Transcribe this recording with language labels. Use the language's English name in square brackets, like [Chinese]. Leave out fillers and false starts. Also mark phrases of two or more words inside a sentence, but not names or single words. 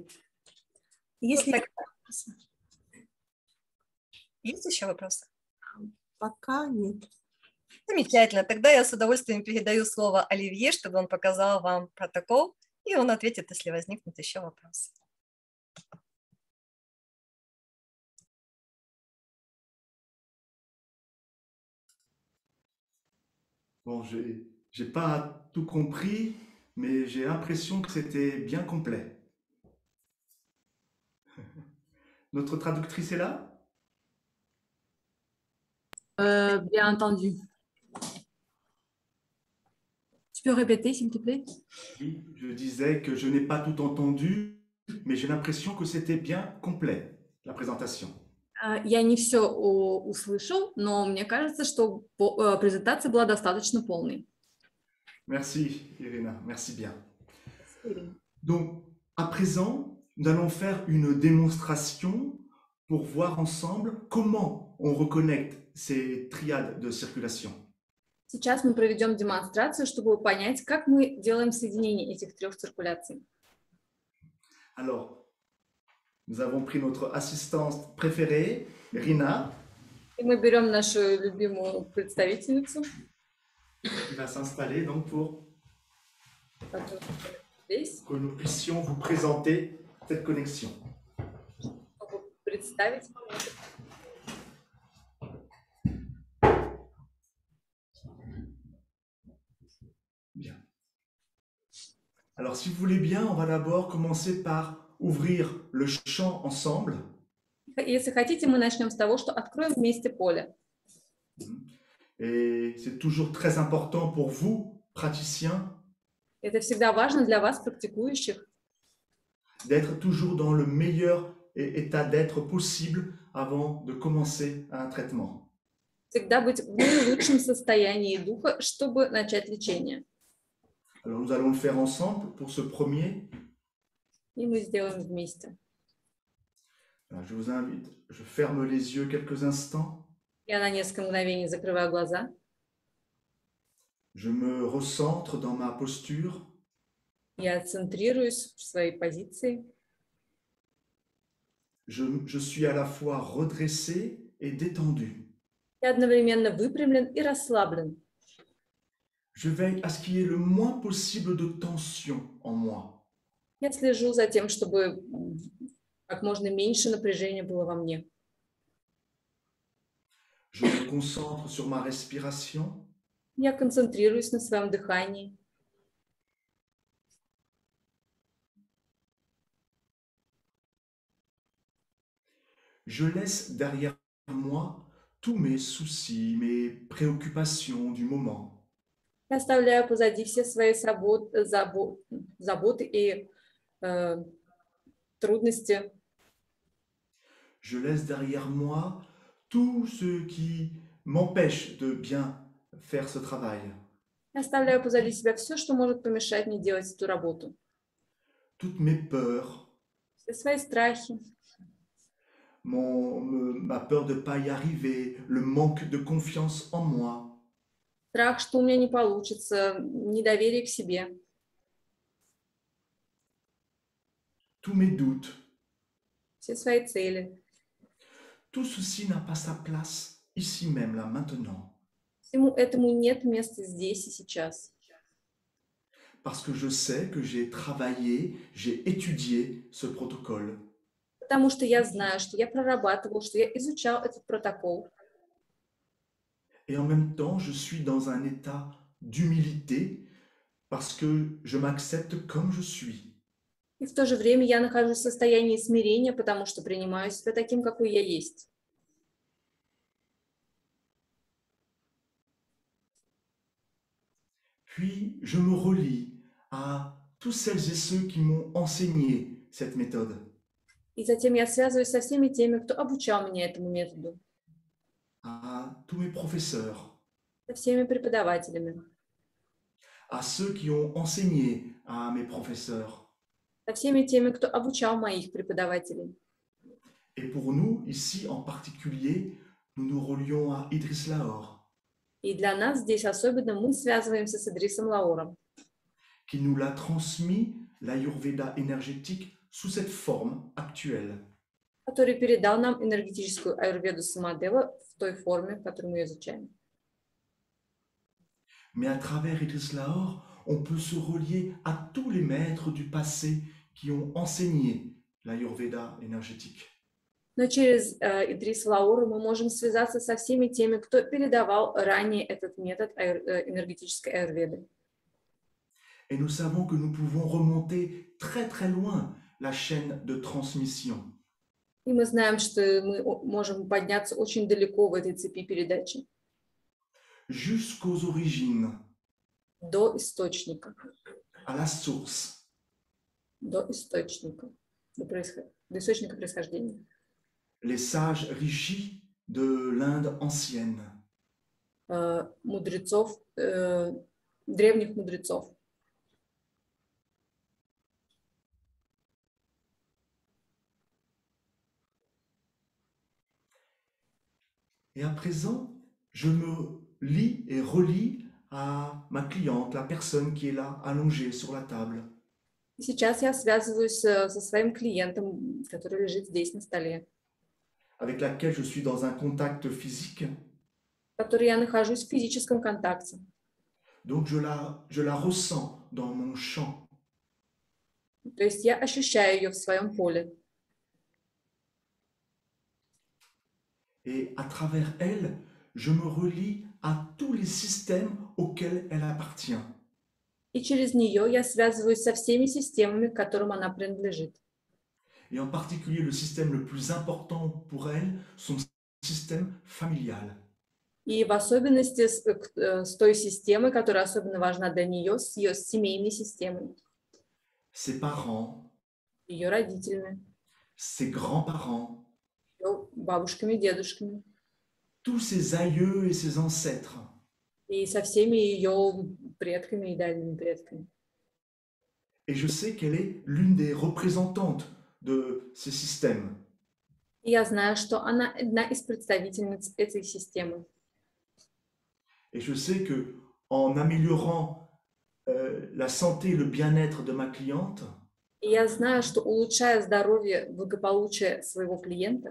[Russian] Если Есть еще вопросы? пока нет. Замечательно. Тогда я с удовольствием передаю слово Оливье, чтобы он показал вам протокол, и он ответит, если возникнут еще вопросы. [French] Bon, j'ai pas tout compris, mais j'ai l'impression que c'était bien complet. Notre traductrice est là? Bien entendu. Tu peux répéter, s'il te plaît? Oui, je disais que je n'ai pas tout entendu, mais j'ai l'impression que c'était bien complet, la présentation. [Russian] Я не все услышал, но мне кажется, что презентация была достаточно полной. [French] Merci, Irina, merci bien. Donc, à présent, nous allons faire une démonstration pour voir ensemble comment on reconnecte ces triades de circulation. [Russian] Сейчас мы проведем демонстрацию, чтобы понять, как мы делаем соединение этих 3 циркуляций. [French] Alors, nous avons pris notre assistante préférée, Rina, [Russian] И мы берем нашу любимую представительницу, [French] qui va s'installer donc pour [Russian] которая здесь, [French] que nous puissions vous présenter cette connexion. [Russian] чтобы представить вам это. [French] Bien. Alors, si vous voulez bien, on va d'abord commencer par ouvrir le champ ensemble. [Russian] Если хотите, мы начнем с того, что откроем вместе поле. [French] Et c'est toujours très important pour vous, praticiens, [Russian] Это всегда важно для вас, практикующих, [French] d'être toujours dans le meilleur état d'être possible avant de commencer un traitement. [Russian] всегда быть в наилучшем состоянии духа, чтобы начать лечение. [French] Alors, nous allons le faire ensemble pour ce premier. [Russian] И мы сделаем вместе. [French] Alors, je vous invite, je ferme les yeux quelques instants. [Russian] Я на несколько мгновений закрываю глаза. [French] Je me recentre dans ma posture. [Russian] Я центрируюсь в своей позиции. [French] Je suis à la fois redressé et détendu. [Russian] Я одновременно выпрямлен и расслаблен. [French] Je veille à ce qu'il y ait le moins possible de tension en moi. [Russian] Я слежу за тем, чтобы как можно меньше напряжения было во мне. [French] Je me concentre sur ma respiration. [Russian] Я концентрируюсь на своем дыхании. [French] Je laisse derrière moi tous mes soucis, mes préoccupations du moment. [Russian] Я оставляю позади все свои заботы и трудности. [French] Je laisse derrière moi tout ce qui m'empêche de bien faire ce travail. [Russian] Я оставляю позади себя все, что может помешать мне делать эту работу. [French] Toutes mes peurs, [Russian] Все свои страхи, [French] ma peur de ne pas y arriver, le manque de confiance en moi. [Russian] страх, что у меня не получится, недоверие к себе, [French] tous mes doutes, [Russian] все свои цели. [French] tout ceci n'a pas sa place ici même, là, maintenant. [Russian] Всему этому нет места здесь и сейчас. [French] Parce que je sais que j'ai travaillé, j'ai étudié ce protocole. [Russian] Потому что я знаю, что я прорабатывал, что я изучал этот протокол. [French] Et en même temps, je suis dans un état d'humilité parce que je m'accepte comme je suis. [Russian] И в то же время я нахожусь в состоянии смирения, потому что принимаю себя таким, какой я есть. [French] Puis, je me relie à tous celles et ceux qui m'ont enseigné cette méthode. [Russian] И затем я связываюсь со всеми теми, кто обучал меня этому методу, [French] À tous mes professeurs, [Russian] со всеми преподавателями, [French] à ceux qui ont enseigné à mes professeurs. [Russian] со всеми теми, кто обучал моих преподавателей. [French] Et pour nous, ici en particulier, nous nous relions à Idriss Lahore, [Russian] И для нас здесь особенно мы связываемся с Идрисом Лаором, [French] qui nous l'a transmis l'Ayurveda énergétique sous cette forme actuelle. [Russian] который передал нам энергетическую аюрведу Самадева в той форме, в которой мы ее изучаем. [French] Mais à travers Idriss Lahore, on peut se relier à tous les maîtres du passé qui ont enseigné l'Ayurveda énergétique. [Russian] Но через Идриса Лаора мы можем связаться со всеми теми, кто передавал ранее этот метод энергетической аюрведы. [French] Et nous savons que nous pouvons remonter très très loin la chaîne de transmission. [Russian] И мы знаем, что мы можем подняться очень далеко в этой цепи передачи, [French] Jusqu'aux origines, [Russian] до источника, [French] à la source. [Russian] до источника, до источника происхождения. [French] Les sages rishis de l'Inde ancienne, [Russian] Мудрецов, древних мудрецов. [French] et à présent, je me lie et relie à ma cliente, la personne qui est là, allongée sur la table, [Russian] И сейчас я связываюсь со своим клиентом, который лежит здесь на столе, [French] avec laquelle je suis dans un contact physique. [Russian] с которой я нахожусь в физическом контакте. [French] Donc je la ressens dans mon champ. [Russian] То есть я ощущаю ее в своем поле. [French] Et à travers elle, je me relie à tous les systèmes auxquels elle appartient. [Russian] И через нее я связываюсь со всеми системами, к которым она принадлежит. [French] Et en particulier, le système le plus important pour elle, son système familial. [Russian] И в особенности с той системой, которая особенно важна для нее, с ее семейной системой, [French] Ses parents, [Russian] ее родителями, [French] ses grands-parents, [Russian] ее бабушками, дедушками, [French] tous ses aïeux et ses ancêtres. [Russian] и со всеми ее предками и дальними предками. [French] Et je sais qu'elle est l'une des représentantes de ces systèmes. [Russian] И я знаю, что она одна из представительниц этой системы. [French] Et je sais que en améliorant la santé et le bien-être de ma cliente, [Russian] И я знаю, что улучшая здоровье, благополучие своего клиента,